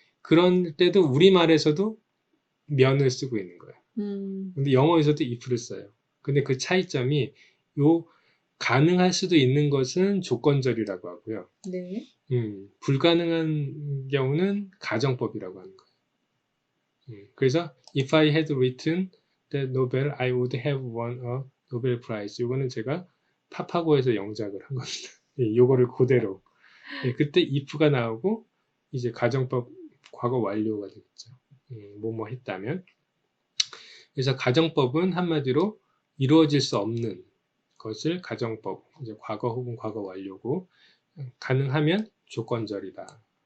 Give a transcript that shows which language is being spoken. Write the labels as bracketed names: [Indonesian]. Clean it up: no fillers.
[Korean] 그런 때도 우리말에서도 면을 쓰고 있는 거예요. 근데 영어에서도 if를 써요. 근데 그 차이점이 가능할 수도 있는 것은 조건절이라고 하고요. 네. 불가능한 경우는 가정법이라고 하는 거예요. 그래서 [English] if I had written the novel, I would have won a Nobel Prize. [Korean] 이거는 제가 파파고에서 영작을 한 겁니다. 이거를 그대로. 그때 if가 나오고 이제 가정법 과거 완료가 되겠죠. 뭐뭐 했다면. 그래서 가정법은 한마디로 이루어질 수 없는 것을 가정법, 이제 과거 혹은 과거 완료고 가능하면 조건절이다.